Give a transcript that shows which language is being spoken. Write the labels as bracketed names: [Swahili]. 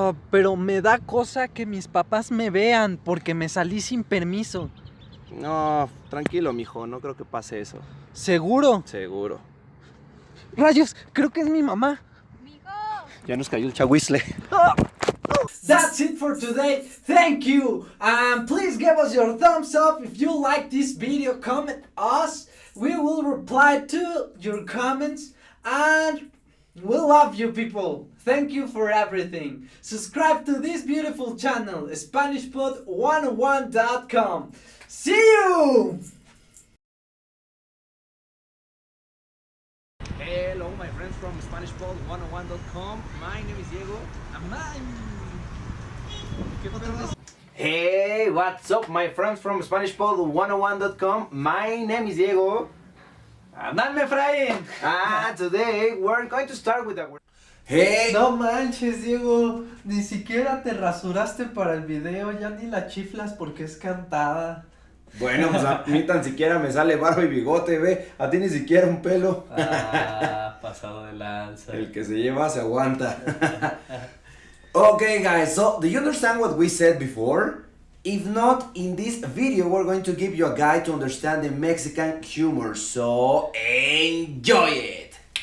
[Spanish] Pero me da cosa que mis papás me vean porque me salí sin permiso. No, tranquilo, mijo, no creo que pase eso. ¿Seguro? Seguro. Rayos, creo que es mi mamá. Ya nos cayó el chahuizle. [English] That's it for today. Thank you. Please give us your thumbs up if you like this video. Comment us. We will reply to your comments. And we love you people. Thank you for everything. Subscribe to this beautiful channel, SpanishPod101.com. See you! Hello, my friends from SpanishPod101.com. My name is Diego. Hey, what's up, my friends from SpanishPod101.com? My name is Diego. And I'm Efraín. Today we're going to start with our... Hey! [Spanish] No manches, Diego. Ni siquiera te rasuraste para el video. Ya ni la chiflas porque es cantada. Bueno, pues a mí tan siquiera me sale barba y bigote, ve. A ti ni siquiera un pelo. Pasado de lanza. El que se lleva se aguanta. [English] Okay, guys, so do you understand what we said before? If not, in this video we're going to give you a guide to understand the Mexican humor, so enjoy it!